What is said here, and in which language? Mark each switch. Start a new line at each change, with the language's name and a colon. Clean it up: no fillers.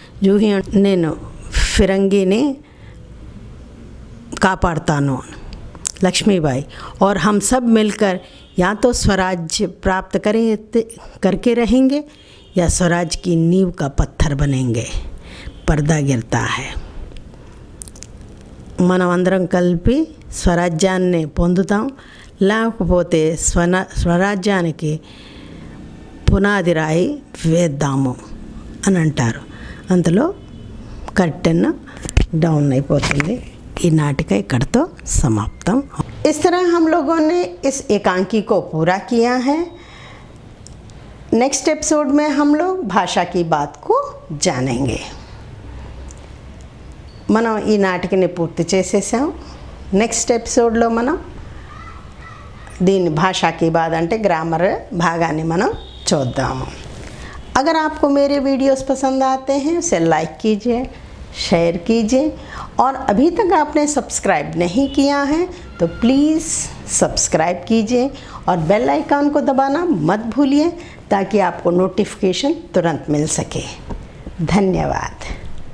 Telugu: జూహీ, నేను ఫిరంగిని కాపాడుతాను.
Hindi: लक्ष्मीबाई, और हम सब मिलकर या तो स्वराज्य प्राप्त करके रहेंगे या स्वराज की नींव का पत्थर बनेंगे. पर्दा गिरता है.
Telugu: మనం అందరం కలిపి స్వరాజ్యాన్ని పొందుతాం, లేకపోతే స్వరాజ్యానికి పునాది రాయి వేద్దాము అని అంటారు. అంతలో కర్టెన్ డౌన్ అయిపోతుంది. ఈ నాటిక ఇక్కడితో సమాప్తం.
Hindi: इस तरह हम लोगों ने इस एकांकी को पूरा किया है. नेक्स्ट एपिसोड में हम लोग भाषा की बात को जानेंगे.
Telugu: మనం ఈ నాటికని పూర్తి చేసేసాం. నెక్స్ట్ ఎపిసోడ్లో మనం దీని భాషా
Hindi: की बात
Telugu: అంటే ग्रामर భాగాన్ని మనం చూద్దాము.
Hindi: अगर आपको मेरे वीडियोस पसंद आते हैं उसे लाइक कीजिए, शेयर कीजिए, और अभी तक आपने सब्सक्राइब नहीं किया है तो प्लीज़ सब्सक्राइब कीजिए और बेल आइकन को दबाना मत भूलिए ताकि आपको नोटिफिकेशन तुरंत मिल सके. धन्यवाद.